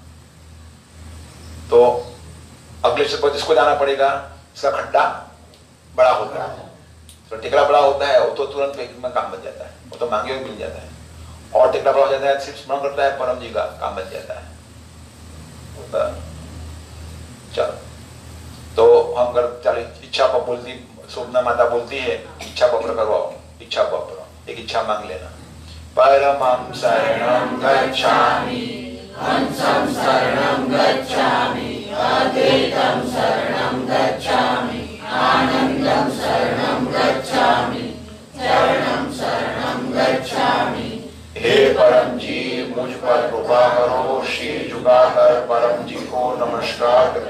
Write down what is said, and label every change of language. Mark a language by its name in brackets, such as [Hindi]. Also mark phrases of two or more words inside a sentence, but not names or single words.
[Hindi] तो अगले स्टेज पर जिसको जाना पड़ेगा, इसका खड्डा बड़ा होता है, तो टिकड़ा बड़ा होता है, वो तो तुरंत पैकिंग में काम बन जाता है, वो तो मांगे हुए मिल जाता है। और टिकड़ा बड़ा हो जाता है, सिर्फ स्मरण करता है परम जी का, काम बन जाता है। चलो, तो हम कर चलो, इच्छा पर बोलती, शोभना माता बोलती है इच्छा पत्र करवाओ, इच्छा पत्र, एक इच्छा मांग लेना। [Sanskrit] परमं शरणं गच्छामि, हंसं शरणं गच्छामि, अद्वैतं शरणं गच्छामि, आनंदं शरणं गच्छामि, चरणं शरणं गच्छामि। [Hindi] हे परम जी, मुझ पर कृपा करो। शीश झुकाकर परम जी को नमस्कार करो।